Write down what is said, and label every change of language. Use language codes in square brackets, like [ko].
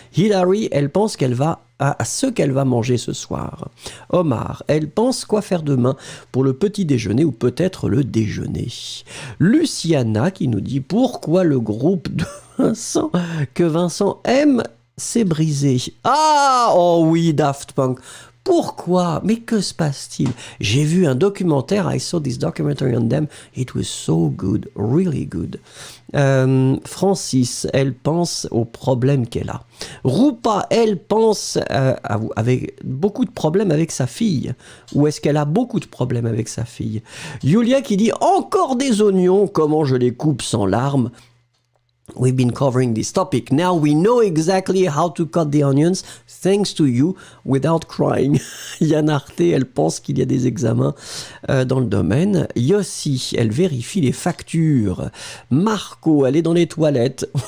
[fr] Hilary, elle pense à ce qu'elle va manger ce soir. Omar, elle pense quoi faire demain pour le petit déjeuner ou peut-être le déjeuner. Luciana qui nous dit pourquoi le groupe de Vincent que Vincent aime s'est brisé. Ah, oh oui, Daft Punk. Pourquoi? Mais que se passe-t-il? J'ai vu un documentaire, [en] I saw this documentary on them, it was so good, really good. [fr] Francis, elle pense aux problèmes qu'elle a. Rupa, elle pense avec beaucoup de problèmes avec sa fille. Ou est-ce qu'elle a beaucoup de problèmes avec sa fille? Yulia qui dit, encore des oignons, comment je les coupe sans larmes? [en] We've been covering this topic. Now we know exactly how to cut the onions, thanks to you, without crying. [fr] Yann Arte, elle pense qu'il y a des examens dans le domaine. Yossi, elle vérifie les factures. Marco, elle est dans les toilettes.